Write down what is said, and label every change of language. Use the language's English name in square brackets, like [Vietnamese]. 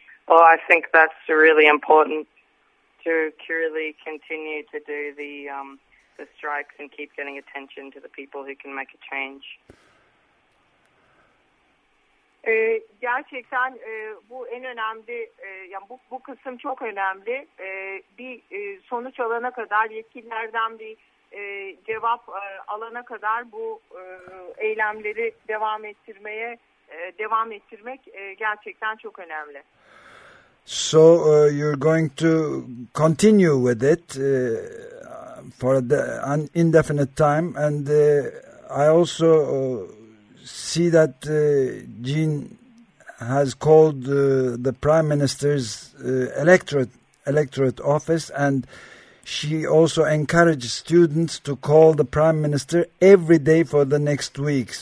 [English] Well, I think that's really important to really continue to do the strikes and keep getting attention to the people who can make a change. [Turkish] Gerçekten bu en önemli, yani bu kısım çok önemli. Bir sonuç alana kadar, yetkililerden bir cevap alana kadar bu eylemleri devam ettirmeye devam ettirmek gerçekten çok önemli. [English] So you're going to continue with it for an indefinite time, and I also see that Jean has called the Prime Minister's electorate office, and she also encouraged students to call the Prime Minister every day for the next week.